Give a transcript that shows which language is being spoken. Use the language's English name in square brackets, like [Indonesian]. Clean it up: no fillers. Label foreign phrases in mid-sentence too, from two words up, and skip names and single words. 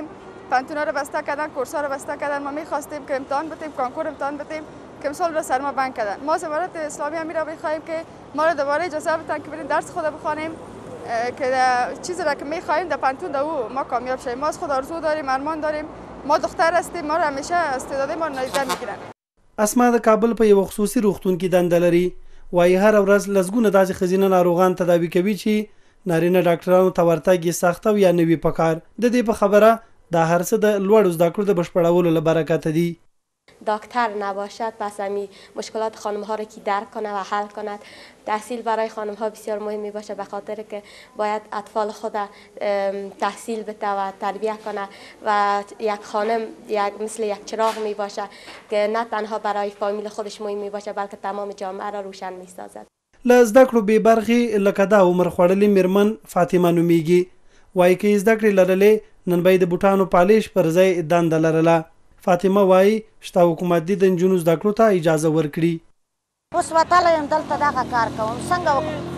[Persian] پانتونا رو بسته کردن، کورس ها رو بسته کردن. ما میخواستیم که امتحان بدیم، کانکور امتحان بدیم که امسال رو سر ما بند کردن. ما از امارت اسلامی همین را میخواهیم که ما رو دوباره اجازه بدن که بریم درس خود بخوانیم که چیزی را که میخواهیم در پانتون در او ما کامیاب شویم. ما از خود آرزو داریم، ارمان داریم. ما دختر هستیم، ما رو همیشه استعداد ما نادیده میگیرن. [Pashto] اسما د کابل په یو خصوصي روغتون کې دنده لري. وایي هر ورځ لسګونه داسې ښځینه ناروغان تداوي کوي چې نارینه ډاکټرانو ته ورتګ یې سخته او یا نه وي پکار. د دې په خبره دا هر څه د لوړو زده کړو د بشپړولو له برکته دي. [Persian] دکتر نباشد پس همی مشکلات خانم ها رو که درک کنه و حل کند. تحصیل برای خانم ها بسیار مهم می باشه به خاطر که باید اطفال خود تحصیل بده و تربیت کنه و یک خانم مثل یک چراغ می باشه که نه تنها برای فامیل خودش مهم می باشه بلکه تمام جامعه را روشن می سازد. [Pashto] له زده کړو بې برخې لکه دا عمر خوړلې میرمن فاطمه نومیږي. وایي که زده کړې لرلې نن به یې د بوټانو پالیش پر ځای دنده لرله. فاطمه وایي شته حکومت دې د نجونو زده کړو ته اجازه ورکړي. اوس وتلی یم دلته دغه کار کوم څنګه وکړم؟